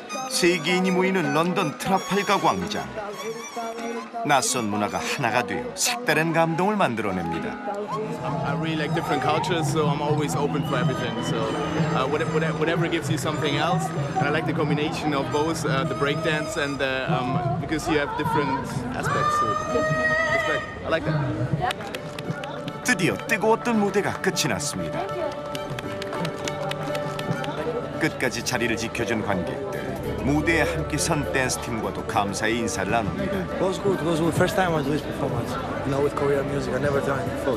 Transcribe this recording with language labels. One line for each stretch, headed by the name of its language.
Korean: 세계인이 모이는 런던 트라팔가 광장. 낯선 문화가 하나가 되어 색다른 감동을 만들어냅니다.
English: I really like different cultures, so I'm always open for everything. So whatever gives you something else, and I like the combination of both the breakdance and because you have different aspects. So respect. I like that.
Korean: 드디어 뜨거웠던 무대가 끝이 났습니다. 끝까지 자리를 지켜준 관객들. 무대에 함께 선 댄스팀과도 감사의 인사를 나눕니다.
English: It was good. It was good. First time I do this performance. You know, with Korean music, I never done it before.